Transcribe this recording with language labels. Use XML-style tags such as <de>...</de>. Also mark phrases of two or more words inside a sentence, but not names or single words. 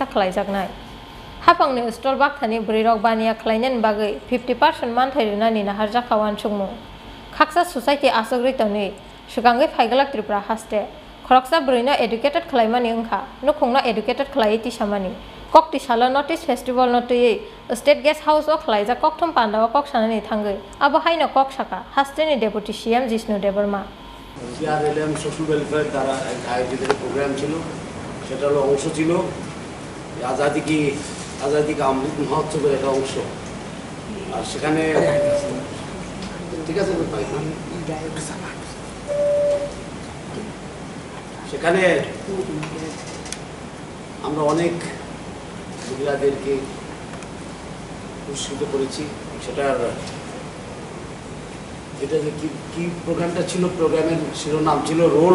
<trp>khlaijaknai hapangni stall bak thani burirok baniya khlainani bagai 50% manthai renani nahar jakawan chungmu khaksa society asogri toni sekangai phaigalak Tripura haste khoroksa burino educated khlaimani angkha nukhungno educated khlaiei tisamani Kokti sala North East Festival no tuyei State Guest House o khlaija Kokthum Panda o kok sanani thangai abo haino kok saka Hasteni Deputy CM Jishnu Debbarma</trp> <bn>TRLM</bn> <en>social welfare</en> <bn>দ্বারা আয়োজিত প্রোগ্রাম ছিল সেটা হলো অংশ ছিল আজাদি কা অমৃত মহোৎসবের একটা অংশ আর সেখানে ঠিক আছে সেখানে আমরা অনেক মহিলাদেরকে পুরস্কৃত করেছি সেটার এটা যে কি প্রোগ্রামটা ছিল প্রোগ্রামের শিরোনাম ছিল রোল</bn>